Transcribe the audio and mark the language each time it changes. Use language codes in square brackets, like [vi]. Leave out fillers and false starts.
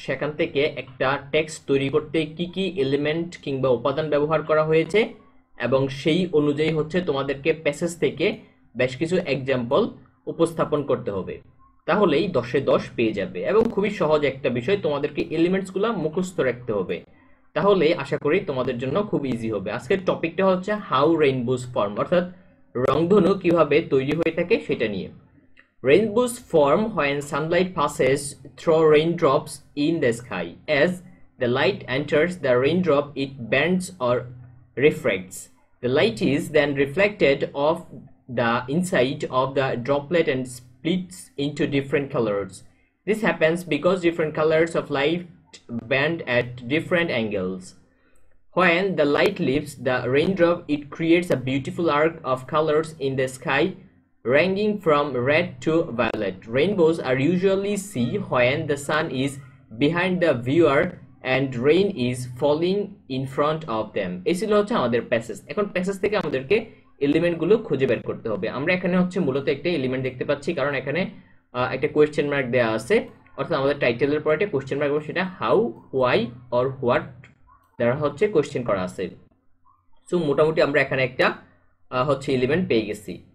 [bn] সেখান থেকে একটা টেক্সট তৈরি করতে কি কি এলিমেন্ট কিংবা উপাদান ব্যবহার করা হয়েছে এবং সেই অনুযায়ী হচ্ছে তোমাদেরকে প্যাসেজ থেকে বেশ কিছু এক্সাম্পল উপস্থাপন করতে হবে, তাহলেই 10-এ 10 পেয়ে যাবে। এবং খুবই সহজ একটা বিষয়, তোমাদেরকে এলিমেন্টসগুলো মুখস্থ রাখতে হবে, তাহলে আশা করি তোমাদের জন্য খুব ইজি হবে। আজকের টপিকটা হচ্ছে হাউ রেইনবোস ফর্ম, অর্থাৎ রংধনু কিভাবে তৈরি হয়ে থাকে সেটা নিয়ে। [en] Rainbows form when sunlight passes through raindrops in the sky. As the light enters the raindrop, it bends or refracts. The light is then reflected off the inside of the droplet and splits into different colors. This happens because different colors of light bend at different angles. When the light leaves the raindrop, it creates a beautiful arc of colors in the sky, ranging from red to violet. Rainbows are usually seen when the sun is behind the viewer and rain is falling in front of them. [bn] এই ছিল হচ্ছে আমাদের passage. এখন passage থেকে আমাদেরকে এলিমেন্টগুলো খুঁজে বের করতে হবে। আমরা এখানে হচ্ছে মূলত একটা এলিমেন্ট দেখতে পাচ্ছি, কারণ এখানে একটা কোয়েশ্চেন মার্ক দেওয়া আছে, অর্থাৎ আমাদের টাইটেলের পরে একটা কোয়েশ্চেন মার্ক, সেটা হাউ, হোয়াই অর হোয়াট দ্বারা হচ্ছে কোয়েশ্চেন করা আছে। সো মোটামুটি আমরা এখানে একটা হচ্ছে এলিমেন্ট পেয়ে গেছি।